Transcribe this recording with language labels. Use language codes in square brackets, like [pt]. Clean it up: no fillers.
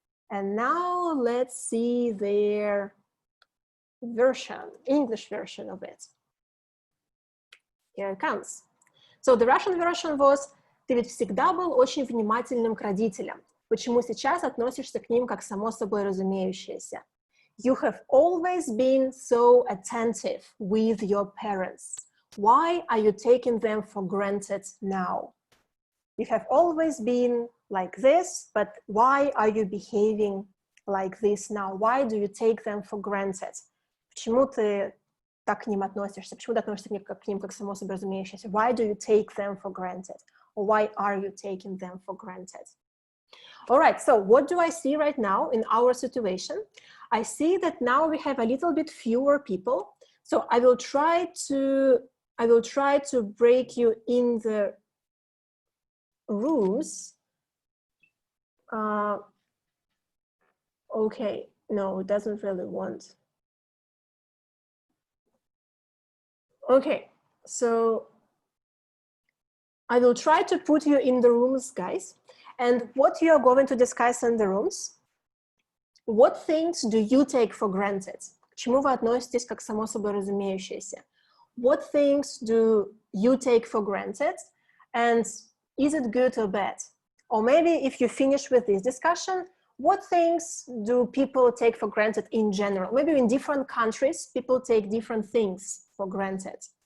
[en] And now let's see their version, English version of it. Here it comes. So the Russian version was: [ru] ты ведь всегда был очень внимательным к родителям. Почему сейчас относишься к ним как само собой разумеющееся? [en] You have always been so attentive with your parents. Why are you taking them for granted now? You have always been like this, but why are you behaving like this now? Why do you take them for granted? [ru] Почему ты так к ним относишься? Почему ты относишься к ним как само собой разумеющееся? [en] Why do you take them for granted? Or why are you taking them for granted? All right, so what do I see right now in our situation? I see that now we have a little bit fewer people. So I will try to break you in the rooms. Okay, no, it doesn't really want. Okay, so I will try to put you in the rooms, guys. And what you are going to discuss in the rooms, what things do you take for granted? [ru] К чему вы относитесь как само собой разумеющееся? [en] What things do you take for granted? And is it good or bad? Or maybe if you finish with this discussion, what things do people take for granted in general? Maybe in different countries, people take different things for granted.